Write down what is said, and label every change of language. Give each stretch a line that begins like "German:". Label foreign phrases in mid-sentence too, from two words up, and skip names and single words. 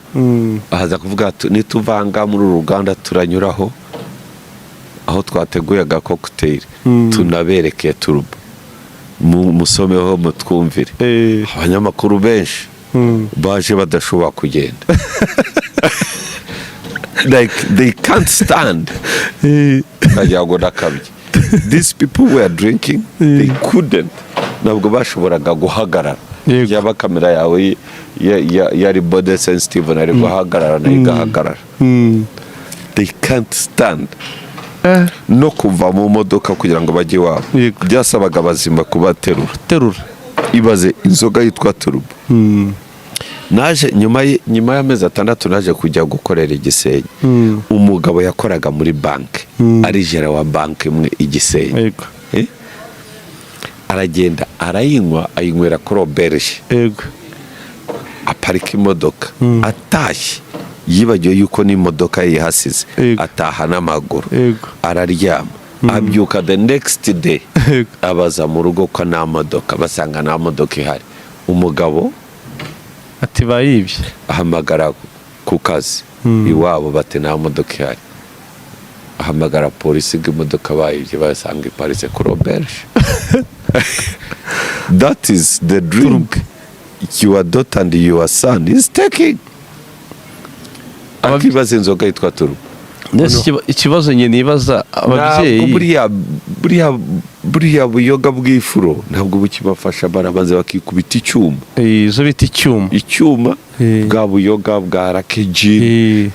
Kinyarwanda: Ahaza kuvuga nituvanga muri uruganda turanyuraho aho twateguye aga cocktail tunaberekeye turbo musomeho mutwumvire. Abanyamakuru benshi baje badashobora kugenda
English: like they can't stand. These people were drinking, they couldn't.
Kinyarwanda: Ntabwo bashoboraga guhagarara. Yaba kamera yawe yari
English: body sensitive
Kinyarwanda: nari guhagarara na igahagarara.
English: They can't stand.
Kinyarwanda: No kuva mu modoka kugira ngo bajye wabo. Byasabaga bazima kubaterura. Ibaze inzoga yitwa turbo. Naje nyuma y'amezi 6 naje kujya gukorera Igisenyi. Umugabo yakoraga muri banki ari jera wa banki imwe Igisenyi. Aragenda arayinywera kuri Auberge. aparika imodoka atashye yibagiwe yuko n'imodoka yihasize ataha n'amaguru araryama abyuka
English: the next day
Kinyarwanda: abaza mu rugo ko nta modoka basanga nta modoka ihari umugabo ati bayibye ahamagara ku kazi iwabo bati nta modoka ihari ahamagara polisi bw'imodoka bayibye basanga iparitse kuri auberge.
English: That is the drink your daughter and your son is taking.
Kinyarwanda: Akibaza inzoga yitwa turu. Ikibazo nyine nibaza ababyeyi buriya buyoga bw'ifuro ntabwo bukibafasha barabanze bakikubita icyuma. Izo bita icyuma bwa buyoga bwa rakeji